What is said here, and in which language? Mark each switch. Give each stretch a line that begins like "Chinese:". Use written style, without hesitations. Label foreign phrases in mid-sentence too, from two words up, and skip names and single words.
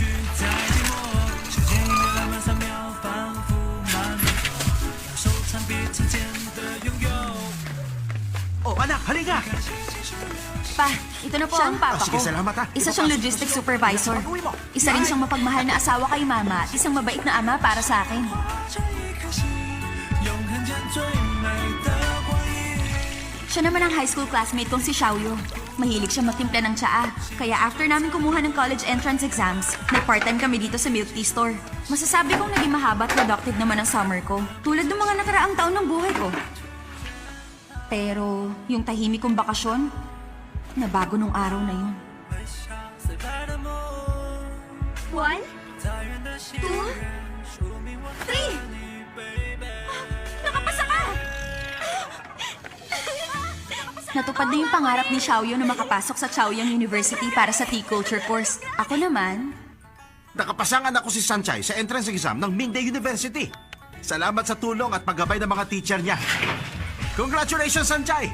Filipino: Oh, anak, halika! Pa, ito na po ang papa Sige, ko. salamat ha. Isa siyang logistics supervisor. Isa rin siyang mapagmahal na asawa kay Mama at isang mabait na ama para sa akin.
Chinese: 这一颗心，永恒间最美的光阴。
Filipino: Siya naman ang high school classmate kong si Xiaoyu. Mahilig siya magtimpla ng tsaa. Kaya after namin kumuha ng
English: college entrance exams,
Filipino: nag-part-time kami dito sa milk tea store. Masasabi kong naging mahaba at productive naman ang summer ko. Tulad ng mga nakaraang taon ng buhay ko. Pero yung tahimik kong bakasyon, nabago nung araw na yun.
Chinese: 最白的梦，
English: One,
Chinese: 在远的西
English: two,
Chinese: 说明我爱
English: three!
Chinese: 你 ，baby。
Filipino: Nakapasa ka! Natupad na yung pangarap ni Xiaoyu na makapasok sa Chaoyang University para sa tea culture course. Ako naman, Nakapasangan ako si Sanchay sa entrance exam ng Mingde University. Salamat sa tulong at paggabay ng mga teacher niya. Congratulations, Sanchay!